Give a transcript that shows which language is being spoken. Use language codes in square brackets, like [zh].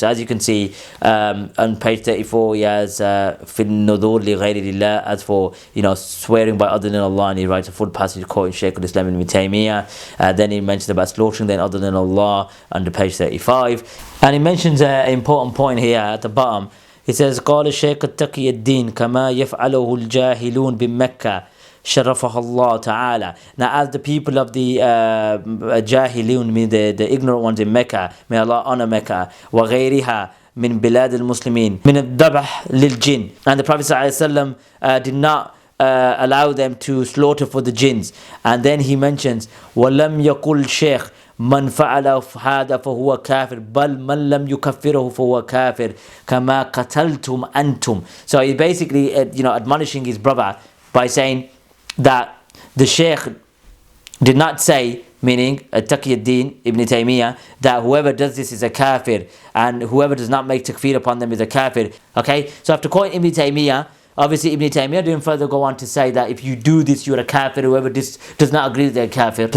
[en] So as you can see, on page 34, he has fil nudur li ghayri lillah, as for swearing by other than Allah, and he writes a full passage quoting Shaykh al-Islam ibn Taymiyyah. Then he mentions about slaughtering then other than Allah under page 35. And he mentions an important point here at the bottom. He says, [ar] قال الشيخ التقي الدين كما يفعله الجاهلون بمكة شرفها الله تعالى. [en] Now as the people of the Jahilun, mean the ignorant ones in Mecca, may Allah honor Mecca, [ar] وغيرها, من بلاد المسلمين من الذبح للجن. [en] And the Prophet ﷺ did not allow them to slaughter for the jinns. And then he mentions [ar] وَلَمْ يَقُلْ شيخ من فعل هذا فهو كافر بل من لم يكفره فهو كافر كما قتلتم أنتم. [en] So he's basically admonishing his brother by saying that the Sheikh did not say, meaning Taqiyuddin Ibn Taymiyyah, that whoever does this is a kafir and whoever does not make takfir upon them is a kafir. Okay, so after quoting Ibn Taymiyyah, obviously Ibn Taymiyyah didn't further go on to say that if you do this you're a kafir, whoever does not agree with their kafir.